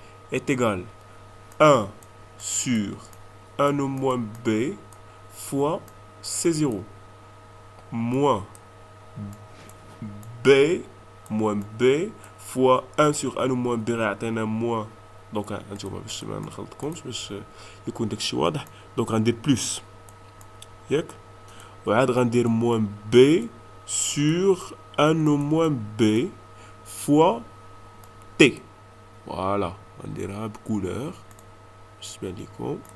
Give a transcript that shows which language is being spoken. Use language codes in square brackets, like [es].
[fr] Est égal à 1 sur 1 au moins b fois C0 moins b moins b fois 1 sur 1 au moins b يعطينا moins. [ar] Donc, انتوما باش ما نخلطكمش باش يكون داكشي واضح. [fr] Donc, [ar] غندير بلس ياك وعاد غندير [fr] moins b sur 1 au moins b fois t. [ar] Voilà, غنديرها بكولور باش تبان لكم.